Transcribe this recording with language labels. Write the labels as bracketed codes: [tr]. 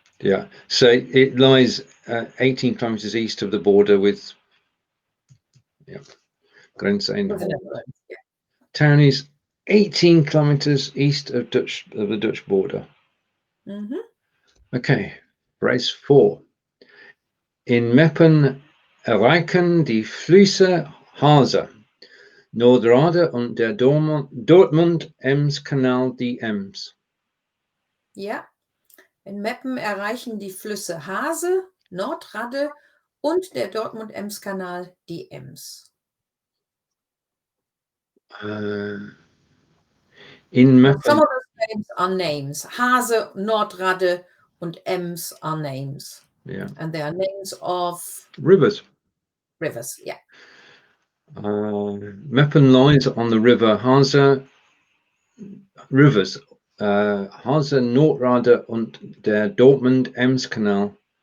[en] Yeah. So it lies 18 kilometers east of the border with Grenze in With the Holland. Netherlands, yeah. Town is 18 kilometers east of the Dutch border. Mhm. Okay. Phrase 4. [de] In Meppen erreichen die Flüsse Hase, Nordradde und der Dortmund-Ems-Canal die Ems. Ja. In Meppen erreichen die Flüsse Hase, Nordradde und der Dortmund-Ems-Kanal die Ems. In Meppen. [en] Some of those names are names. Hase, Nordradde und Ems are names. Yeah. And they are names of Rivers. rivers, yeah. Meppen lies on the river Hase. Rivers. [de] Hase, Nordradde und der Dortmund-Ems-Canal.